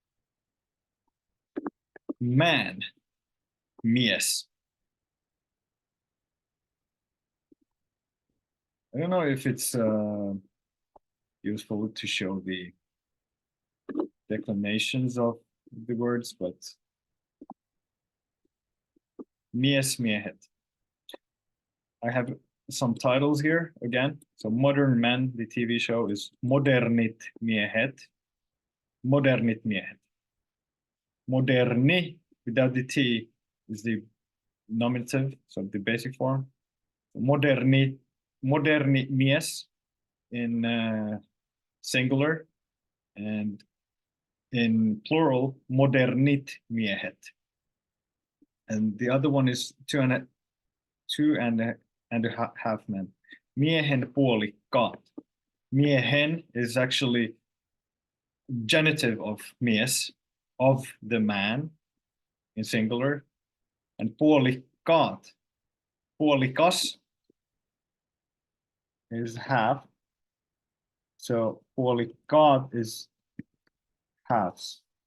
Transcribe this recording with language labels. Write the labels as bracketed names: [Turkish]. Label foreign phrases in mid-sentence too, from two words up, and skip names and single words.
[English] Man, mies. I don't know if it's useful to show the declinations of the words, but [Finnish] mies, miehet. [English] I have some titles here again. So Modern Men, the TV show, is [Finnish] Modernit miehet. Modernit miehet. [English] Moderni, without the T, is the nominative, so the basic form. [Finnish] Moderni mies [English] in singular, and in plural, [Finnish] modernit miehet. [English] And the other one is two and a half men. [Finnish] Miehen puolikkaat. [English] Miehen is actually genitive of mies, of the man, in singular, and [Finnish] puolikkaat, puolikas, [English] is half. So puolikkaat is halves.